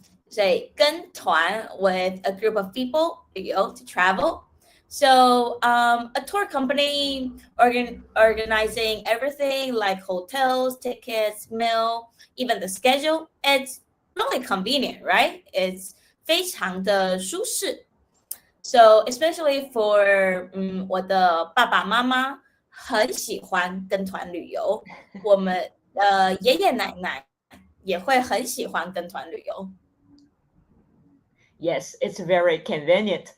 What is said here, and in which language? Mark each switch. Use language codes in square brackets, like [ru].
[en] Say 跟团 with a group of people, 旅游 to travel. So a tour company organizing everything like hotels, tickets, meal, even the schedule. It's really convenient, right? It's [zh] 非常的舒适. [en] So especially for [zh] 我的爸爸妈妈很喜欢跟团旅游，我们爷爷奶奶也会很喜欢跟团旅游。 [en] Yes, it's very convenient.